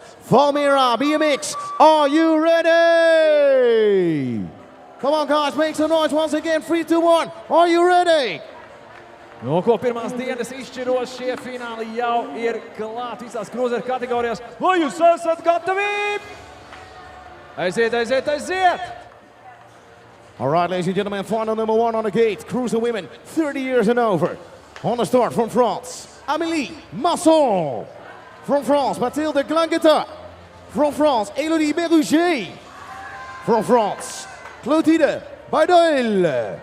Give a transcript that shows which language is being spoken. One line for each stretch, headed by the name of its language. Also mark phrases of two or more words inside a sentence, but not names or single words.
English: Valmiera BMX, are you ready? Come on, guys, make some noise once again. 3, 2, 1. Are you ready?
Latvian: Ko pirmās dienas izšķirošie fināli jau ir klāt visās cruiser kategorijās. Vai jūs esat gatavi? Aiziet, aiziet, aiziet!
English: All right, ladies and gentlemen, final number 1 on the gate. Cruiser women, 30 years and over. On the start from France, Amélie Masson. From France, Mathilde Glanguetta. From France, Elodie Berruger. From France, Clotilde Baudel.